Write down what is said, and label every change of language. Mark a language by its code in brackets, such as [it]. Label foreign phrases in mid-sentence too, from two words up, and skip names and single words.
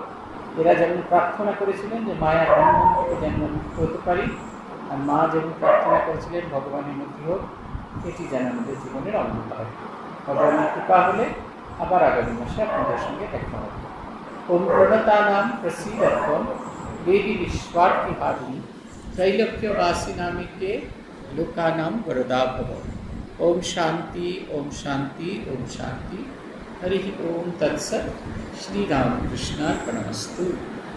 [bn] এরা যেমন প্রার্থনা করেছিলেন যে মায়ের বন্ধন থেকে যেন মুক্ত হতে পারি, আর মা যেমন প্রার্থনা করেছিলেন ভগবানের মুক্তি হোক, এটি যেন আমাদের জীবনের অঙ্গ হয়। ভগবানের কৃপা হলে আবার আগামী মাসে আপনাদের সঙ্গে দেখা হবে। [sa] ওম প্রণতানাম প্রসীদত্বম দেবী বিশ্বার্থী হারিণী त्रैलोक्यवासी नामिके लोकानां वरदा भव। ओम शांति ओम शांति ओम शांति। हरि ओम तत्सत्। श्री राम कृष्णार्पणमस्तु।